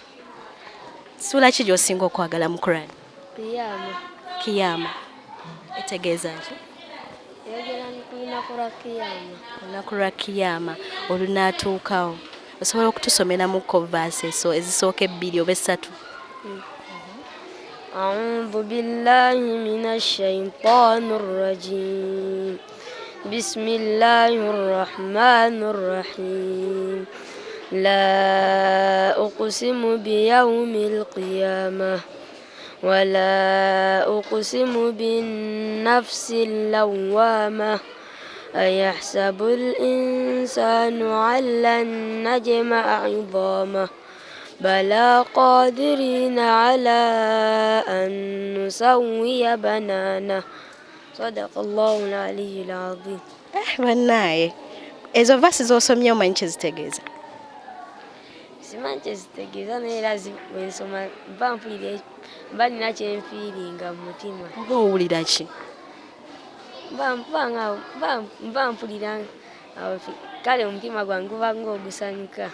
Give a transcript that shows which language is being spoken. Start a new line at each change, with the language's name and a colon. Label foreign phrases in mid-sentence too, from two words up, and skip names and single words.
Ganda: Sula ki gy'osinga okwagala mu Qur'an? Kiyama. Etegeeza ki? Olunaku lwa kiyama olunaatuukawo osobola okutusomeramuko verse so ezisooka ebbiri oba essatu.
Arabic: أعوذ بالله من الشيطان الرجيم. بسم الله الرحمن الرحيم. لا أقسم بيوم القيامة ولا أقسم بالنفس اللوامة أيحسب الإنسان أن لن نجمع عظامه بلى قادرين على أن نسوي بنانه صدق الله العلي العظيم.
Ganda: Bannaye ezo verse z'osomye omanyi kye zitegeeza? Simanyi kye zitegeeza naye era bwensoma mba nina kyenfiiringa mu mutima. Oba owulira ki? Mba mpulira kale omutima gwange guba ng'ogusanyuka.